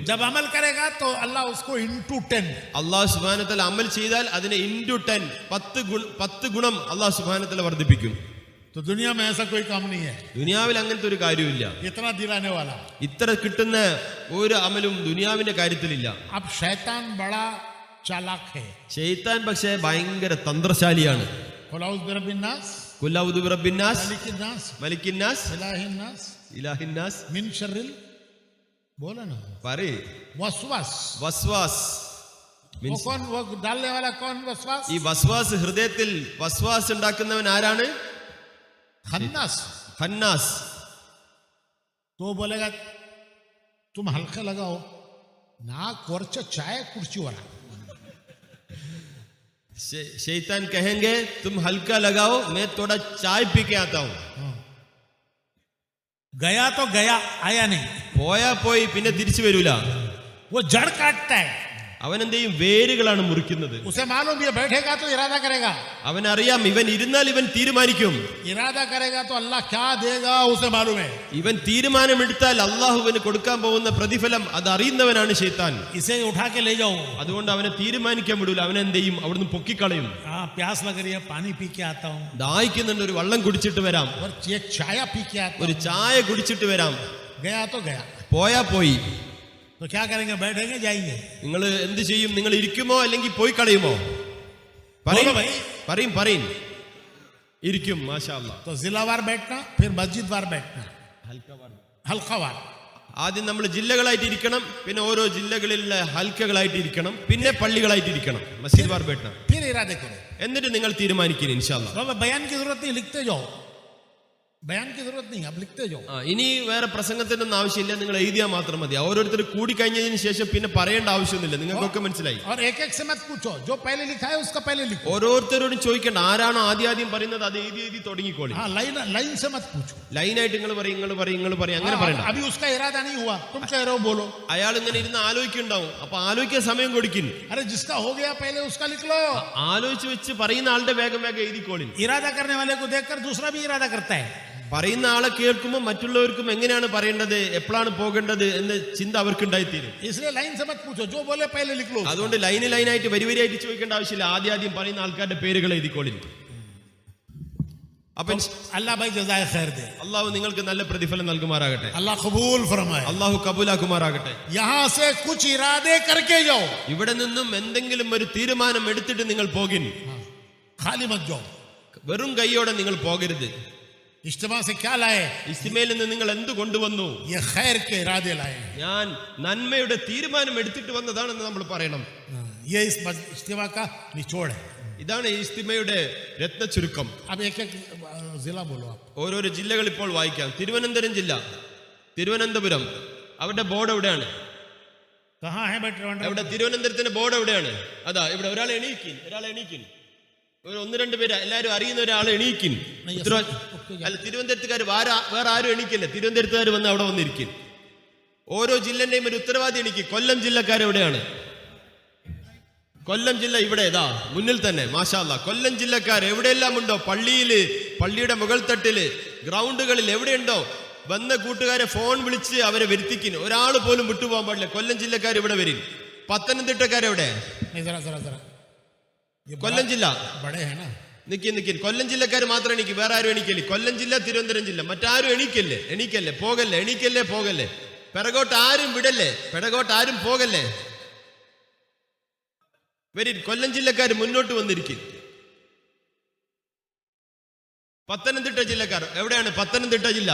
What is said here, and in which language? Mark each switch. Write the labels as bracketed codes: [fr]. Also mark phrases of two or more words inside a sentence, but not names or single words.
[hi] जब अमल करेगा तो अल्लाह उसको into 10. [ar] الله سبحانه وتعالى [ml] അമൽ ചെയ്താൽ അതിനെ into 10 10 ഗുണം [ar] الله سبحانه وتعالى [ml] വർദ്ധിപ്പിക്കും. [hi] तो दुनिया में ऐसा कोई काम नहीं है. [ml] ദുനിയാവിൽ അങ്ങനത്തെ ഒരു കാര്യമില്ല. [hi] इतना दिलाने वाला. [ml] ഇത്ര കിട്ടുന്ന ഒരു അമലും ദുനിയാവിന്റെ കാര്യത്തിലില്ല. [hi] अब शैतान बड़ा चालाक है. [ml] ശൈത്താൻ പക്ഷേ ഭയങ്കര തന്ത്രശാലിയാണ്. [ar] قل أعوذ برب الناس, قل أعوذ برب الناس, ملك الناس, ملك الناس, إله الناس, إله الناس, من شر, [hi] बोला ना, [ml] പറയ്, [ar] वसवास. വസ്വാസ്. [hi] वो कौन, वो डालने वाला कौन? वसवास. [ml] ഈ വസ്വാസ്, ഹൃദയത്തിൽ വസ്വാസ് ഉണ്ടാക്കുന്നവൻ ആരാണ്? [ar] खन्नास. ഖന്നാസ്. [hi] तो बोलेगा तुम हल्का लगाओ ना, कोर्च चाय कुर्सी वाला. शैतान कहेंगे तुम हल्का लगाओ, मैं थोड़ा चाय पी के आता हूं. गया तो गया, आया नहीं. [ml] പോയാ പോയി, പിന്നെ തിരിച്ചു വരൂല. [hi] वो जड़ काटता है. [ml] അവൻ എന്ത് ചെയ്യും? വേരുകളാണ് മുറിക്കുന്നത്. [hi] उसे मालूम ये बैठेगा तो इरादा करेगा. [ml] അവനറിയാം ഇവൻ ഇരുന്നാൽ ഇവൻ തീരുമാനിക്കും. [hi] इरादा करेगा तो अल्लाह क्या देगा उसे मालूम है. [ml] ഇവൻ തീരുമാനമെടുത്താൽ അള്ളാഹുവിന് കൊടുക്കാൻ പോകുന്ന പ്രതിഫലം അത് അറിയുന്നവനാണ് ശൈത്താൻ. [hi] इसे उठा के ले जाओ. [ml] അതുകൊണ്ട് അവനെ തീരുമാനിക്കാൻ വിടൂല. അവൻ എന്ത് ചെയ്യും? അവിടുന്ന് പൊക്കിക്കളയും. [hi] हाँ प्यास लग रही है, पानी पी के आता हूँ, [ml] ദാഹിക്കുന്നുണ്ട്, ഒരു വെള്ളം കുടിച്ചിട്ട് വരാം, [hi] और एक चाय पी के आता [ml] ഒരു [hi] हूँ. [ml] ചായ കുടിച്ചിട്ട് വരാം. [hi] गया तो गया. [ml] പോയാ പോയി. [hi] तो क्या करेंगे? बैठेंगे, जाएंगे. [ml] നിങ്ങൾ എന്ത് ചെയ്യും? നിങ്ങൾ ഇരിക്കുമോ അല്ലെങ്കിൽ പോയി കളയുമോ? [hi] बोलो भाई. [ml] പറയും പറയും. ഇരിക്കും. [ar] ما شاء الله. [hi] तो जिलावार बैठना, फिर मस्जिद वार बैठना, हल्का वार. [ml] ആദ്യം നമ്മൾ ജില്ലകളായിട്ട് ഇരിക്കണം, പിന്നെ ഓരോ ജില്ലകളിലെ ഹൽക്കകളായിട്ട് ഇരിക്കണം, പിന്നെ പള്ളികളായിട്ട് ഇരിക്കണം. [hi] मस्जिद वार बैठना. फिर इरादे करो. [ml] എന്നിട്ട് നിങ്ങൾ തീരുമാനിക്കണം [ar] إن شاء الله. [hi] तो बयान की जरूरत नहीं, लिखते जाओ. बयान की जरूरत नहीं, अब लिखते जाओ. [ml] ഇനി വേറെ പ്രസംഗത്തിനൊന്നും ആവശ്യമില്ല, നിങ്ങൾ എഴുതിയാൽ മാത്രം മതി. ഓരോരുത്തർ കൂടി കഴിഞ്ഞതിന് ശേഷം പിന്നെ പറയേണ്ട ആവശ്യമൊന്നുമില്ല. നിങ്ങൾക്കൊക്കെ മനസ്സിലായി. [hi] और एक एक से मत पूछो, जो पहले लिखा है उसका पहले लिखो. [ml] ഓരോരുത്തരോടും ചോദിക്കേണ്ട, ആരാണോ ആദ്യം പറയുന്നത് അത് എഴുതി തുടങ്ങിക്കോളി. [hi] हाँ, लाइन से मत पूछो. [ml] ലൈനായിട്ട് നിങ്ങൾ പറയും അങ്ങനെ പറയണ്ട. [hi] अभी उसका इरादा नहीं हुआ, तुम कह रहे हो, बोलो. [ml] അയാൾ ഇങ്ങനെ ഇരുന്ന് ആലോചിക്കുന്നുണ്ടാവും. അപ്പൊ ആലോചിക്കാൻ സമയം കൊടുക്കും. [hi] अरे जिसका हो गया पहले उसका लिख लो. [ml] ആലോചിച്ച് വെച്ച് പറയുന്ന ആളുടെ വേഗം എഴുതിക്കോളി. [hi] इरादा करने वाले को देखकर दूसरा भी इरादा करता है. [ml] പറയുന്ന ആളെ കേൾക്കുമ്പോൾ മറ്റുള്ളവർക്കും എങ്ങനെയാണ് പറയേണ്ടത്, എപ്പോഴാണ് പോകേണ്ടത് എന്ന ചിന്ത അവർക്ക് ഉണ്ടായിത്തീരും. [hi] इसलिए लाइन से मत पूछो, जो बोले पहले लिख लो. [ml] അതുകൊണ്ട് ലൈനായിട്ട് വരിയായിട്ട് ചോദിക്കേണ്ട ആവശ്യമില്ല. ആദ്യം പറയുന്ന ആൾക്കാരുടെ പേരുകൾ എഴുതിക്കോളി. അപ്പൊ [hi] अल्लाह भाई जज़ाए खैर दे. [ml] അള്ളാഹു നിങ്ങൾക്ക് നല്ല പ്രതിഫലം നൽകുമാറാകട്ടെ. [hi] अल्लाह कबूल फरमाए. [ml] അള്ളാഹു കബൂലാക്കുമാറാകട്ടെ. [hi] यहाँ से कुछ इरादे करके जाओ. [ml] ഇവിടെ നിന്നും എന്തെങ്കിലും ഒരു തീരുമാനം എടുത്തിട്ട് നിങ്ങൾ പോകിൻ. [hi] खाली मत जाओ. [ml] വെറും കൈയോടെ നിങ്ങൾ പോകരുത്. [hi] इज्तिमा से क्या लाए? [ml] ഇസ്തിമയിൽ നിന്ന് നിങ്ങൾ എന്ത് കൊണ്ടുവന്നു? [hi] ये खैर के इरादे लाए. [ml] ഞാൻ നന്മയുടെ തീരുമാനം എടുത്തിട്ട് വന്നതാണെന്ന് നമ്മൾ പറയണം. [hi] ये इस इज्तिमा का निचोड़ है. [ml] ഇതാണ് ഈ ഇസ്തിമയുടെ രത്ന ചുരുക്കം. [hi] अब एक एक जिला बोलो आप. [ml] ഓരോരോ ജില്ലകൾ ഇപ്പോൾ വായിക്കാം. തിരുവനന്തപുരം ജില്ല, തിരുവനന്തപുരം, അവരുടെ ബോർഡ് എവിടെയാണ്? [hi] कहाँ है बेटे? [ml] ഇവിടെ തിരുവനന്തപുരത്തിന്റെ ബോർഡ് എവിടെയാണ്? അതാ ഇവിടെ. ഒരാൾ എണീക്കിൻ. ഒരു 1-2 പേര് എല്ലാവരും അറിയുന്ന ഒരാൾ എണീക്കിൻ. അല്ല, തിരുവനന്തപുരത്തുകാർ വേറെ ആരും എണീക്കില്ല. തിരുവനന്തപുരത്തുകാർ വന്ന് അവിടെ വന്നിരിക്കും. ഓരോ ജില്ലന്റെയും ഒരു ഉത്തരവാദി എണീക്കും. കൊല്ലം ജില്ലക്കാർ എവിടെയാണ്? കൊല്ലം ജില്ല ഇവിടെ ഇതാ മുന്നിൽ തന്നെ. [ar] ما شاء الله. [ml] കൊല്ലം ജില്ലക്കാർ എവിടെയെല്ലാം ഉണ്ടോ, പള്ളിയില്, പള്ളിയുടെ മുകൾ തട്ടില്, ഗ്രൗണ്ടുകളിൽ എവിടെയുണ്ടോ, വന്ന കൂട്ടുകാരെ ഫോൺ വിളിച്ച് അവരെ വരുത്തിക്കിൻ. ഒരാൾ പോലും വിട്ടുപോകാൻ പാടില്ല. കൊല്ലം ജില്ലക്കാർ ഇവിടെ വരും. പത്തനംതിട്ടക്കാരെവിടെ? കൊല്ലം ജില്ല [hi] बड़े हैं ना. [ml] നിക്കിൻ. കൊല്ലം ജില്ലക്കാർ മാത്രം എണീക്കും, വേറെ ആരും എണീക്കല്ലേ. കൊല്ലം ജില്ല, തിരുവനന്തപുരം ജില്ല, മറ്റാരും എണീക്കല്ലേ. പോകല്ലേ. പിറകോട്ട് ആരും വിടല്ലേ, പിറകോട്ട് ആരും പോകല്ലേ. വരും. കൊല്ലം ജില്ലക്കാർ മുന്നോട്ട് വന്നിരിക്കും. പത്തനംതിട്ട ജില്ലക്കാർ എവിടെയാണ്? പത്തനംതിട്ട ജില്ല.